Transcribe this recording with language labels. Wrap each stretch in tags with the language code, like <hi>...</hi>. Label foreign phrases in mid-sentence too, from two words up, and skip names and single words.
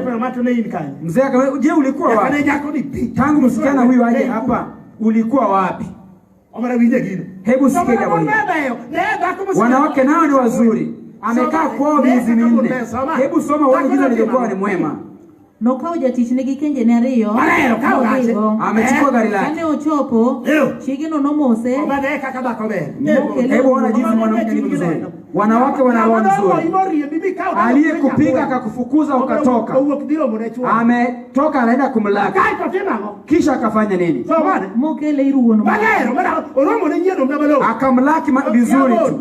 <sw>Mzee akamwambia je, ulikuwa wapi? Tangu msichana huyu aje hapa ulikuwa wapi? Hebu sikia jambo hili. Wanawake nao ni wazuri. Amekaa kwao miezi 4. Hebu soma wale jinsi alivyokuwa ni mwema.</sw> <luo>Nokao jatich nigi kenje ne ariyo.</luo> <sw>Amechukua gari lake.</sw> <luo>Kane ochopo, chigi no nomose.</luo> <sw>Hebu ona jinsi mwanamke ni mzuri. Wanawake wana roho nzuri. Aliyekupiga akakufukuza ukatoka. Ametoka anaenda kumlaki. Kisha akafanya nini? Akamlaki vizuri tu.</sw>